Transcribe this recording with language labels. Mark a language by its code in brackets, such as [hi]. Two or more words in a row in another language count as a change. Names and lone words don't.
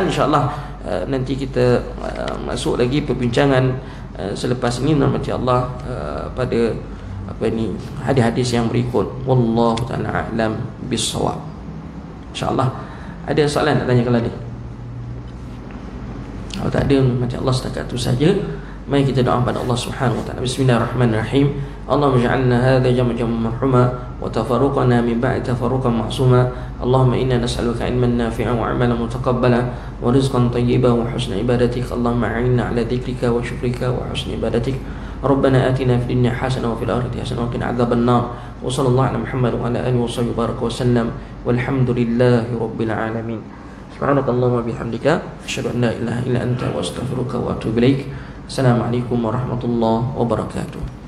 [ms] InsyaAllah nanti kita masuk lagi perbincangan selepas ini, nama-Nama Allah pada hadis-hadis yang berikut. [ar] والله تعالى أعلم بالصواب. [ms] InsyaAllah. Ada soalan nak tanya kalau ada? Kalau tak ada, nama-Nama Allah setakat itu saja. Mari kita doa pada Allah [ar] سبحانه وتعالى. بسم الله الرحمن الرحيم اللهم اجعلنا هذا جمعا مرحوما وتفرقنا من بعد تفرقا معصوما. اللهم إنا نسألك علما نافعا وعملا متقبلا ورزقا طيبا وحسن عبادتك. اللهم أعنا على ذكرك وشكرك وحسن عبادتك. ربنا آتنا في الدنيا حسنة وفي الآخرة حسنة وقنا عذاب النار. وصلى الله على محمد وعلى آله وصحبه بارك وسلم والحمد لله رب العالمين. سبحانك اللهم وبحمدك أشهد أن لا إله إلا أنت وأستغفرك وأتوب إليك. السلام عليكم ورحمة الله وبركاته.